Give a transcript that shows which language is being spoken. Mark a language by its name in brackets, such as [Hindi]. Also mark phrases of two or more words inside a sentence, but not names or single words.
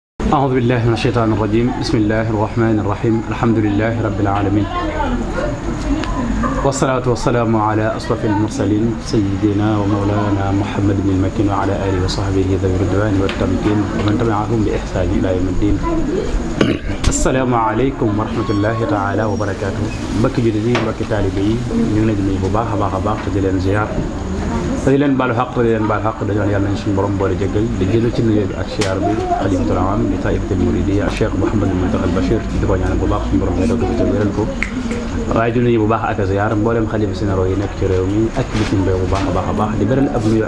[Arabic] أعوذ بالله من الشيطان الرجيم بسم الله الرحمن الرحيم الحمد لله رب العالمين والصلاة والسلام على أشرف المرسلين سيدنا ومولانا محمد بن المكين وعلى آله وصحبه ذوي الرضوان والتمكين ومن تبعهم بإحسان إلى يوم الدين السلام عليكم ورحمة الله تعالى وبركاته [Wolof] mbokki jullit yi mbokki taalibe yi ñu ngi leen di nuyu bu baax a baax te di leen ziar te di leen baalu xaq te di leen baal xaq dañu yàlla nañ suñu borom boole jéggal di jël ci nuyoo bi ak ziar bi [Arabic] الخليفة العام [Wolof] di [Arabic] الطائفة المريدية [Wolof] Cheikh Mouhamadou Mountakha Bachir di ko ñaanal bu baax suñu borom yàlla ko te wéral ko waaye di nuyu bu baax ak ziar mboolem xalifa sénéro yi nekk ci réew mi ak bitim réew bu baax a baax di beral ab nuyoo ak